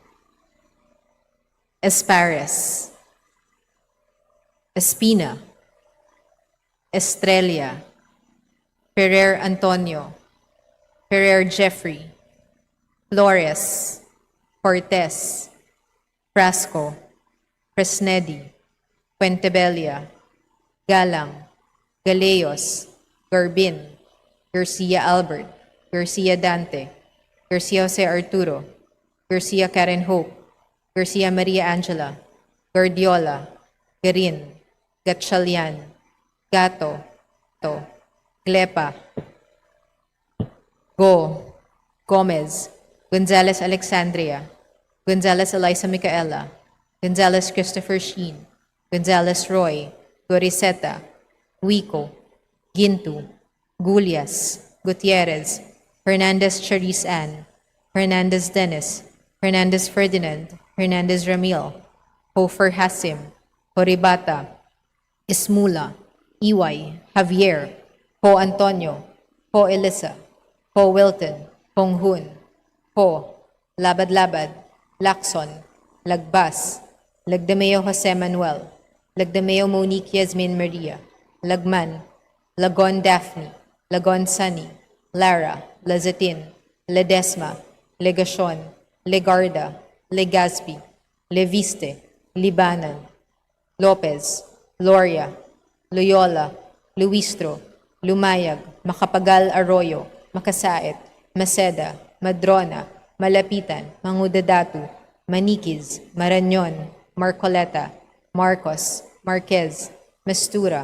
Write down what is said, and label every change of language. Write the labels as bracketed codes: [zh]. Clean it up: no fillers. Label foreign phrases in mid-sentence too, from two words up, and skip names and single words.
[en] Espares, Espina, Estrella, Ferrer Antonio, Ferrer Jeffrey, Flores, Cortez, Frasco, Fresnedi, Puentebella, Galang, Galeos, Garbin, Garcia Albert, Garcia Dante, Garcia Jose Arturo, Garcia Karen Hope, Garcia Maria Angela, Guardiola, Garin, Gatchalian, Gato, Glepa, Go, Gomez, Gonzalez Alexandria, Gonzalez Eliza Micaela, Gonzalez Christopher Sheen, Gonzalez Roy, Goriseta, Wico, Gintu, Gulias, Gutierrez, Hernandez Charisse Ann, Hernandez Dennis, Hernandez Ferdinand, Hernandez Ramil, Hofer Hasim, Horibata, Ismula, Iway, Javier, Ho Antonio, Ho Elisa, Ho Wilton, Hong Hun, Ho, Labad-Labad, Lacson, Lagbas, Lagdameo Jose Manuel, Lagdameo Monique Yasmin Maria, Lagman, Lagon Daphne, Lagon Sunny, Lara, Lazatin, Ledesma, Legacion, Legarda, Legazpi, Leviste, Libanan, Lopez, Loria, Loyola, Luistro, Lumayag, Makapagal Arroyo, Makasait, Maceda, Madrona, Malapitan, Mangudadatu, Manikiz, Marañon, Marcoleta, Marcos, Marquez, Mastura,